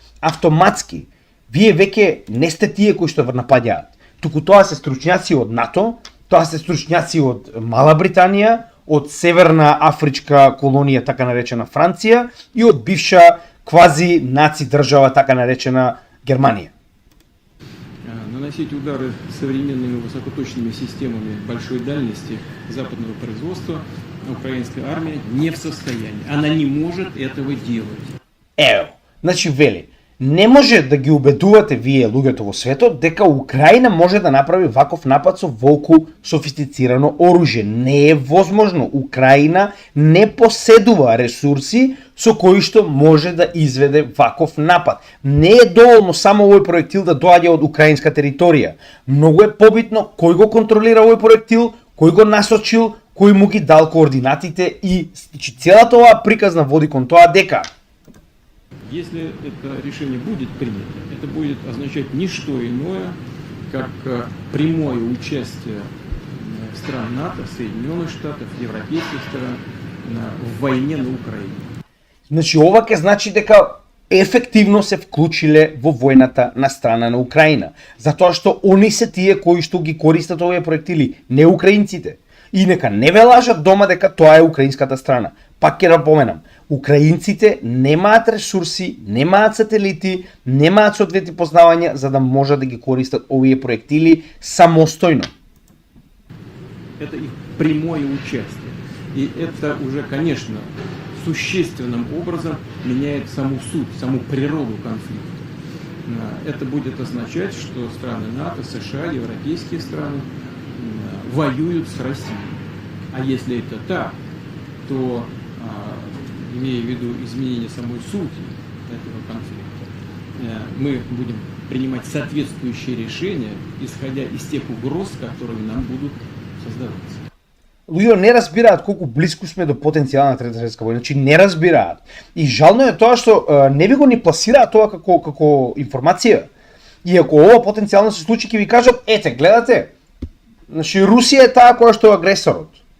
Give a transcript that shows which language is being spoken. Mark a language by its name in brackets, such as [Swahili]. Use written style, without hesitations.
[Macedonian] Автоматски, вие веќе не сте тие кои што напаѓаат. Туку тоа се стручњаци од НАТО, тоа се стручњаци од Мала Британија, од Северна Афричка колонија, така наречена Франција, и од бивша квази наци држава, така наречена Германија. [Russian] Наносить удары современными высокоточными системами большой дальности западного производства украинская армия не в состоянии. Она не может этого делать. [Macedonian] Ево, значи вели, не може да ги убедувате вие луѓето во светот дека Украина може да направи ваков напад со волку софистицирано оружје. Не е возможно. Украина не поседува ресурси со кои што може да изведе ваков напад. Не е доволно само овој проектил да доаѓа од украинска територија. Многу е побитно кој го контролира овој проектил, кој го насочил, кој му ги дал координатите и целата оваа приказна води кон тоа дека [Russian] Если это решение будет принято, это будет означать не что иное, как прямое участие стран НАТО, Соединенных Штатов, европейских стран в войне на Украине. [Macedonian] Значи ова ќе значи дека ефективно се вклучиле во војната на страна на Украина, затоа што они се тие кои што ги користат овие проектили, не украинците. И нека не ве лажат дома дека тоа е украинската страна. Пак ќе напоменам, украинците немаат ресурси, немаат сателити, немаат соодветни познавања за да можат да ги користат овие проектили самостојно. [Russian] Это их прямое участие. И это уже, конечно, существенным образом меняет саму суть, саму природу конфликта. Это будет означать, что страны НАТО, США, европейские страны воюют с Россией. А если это так, то, имея в виду изменение самой сути этого конфликта, мы будем принимать соответствующие решения, исходя из тех угроз, которые нам будут создаваться. [Macedonian] Луѓе не разбираат колку близко сме до потенцијална трета светска војна, значи не разбираат. И жално е тоа што не ви го ни пласираат тоа како информација. И ако ова потенцијално се случи, ќе ви кажат, ете, гледате, значи Русија е таа која што е агресорот.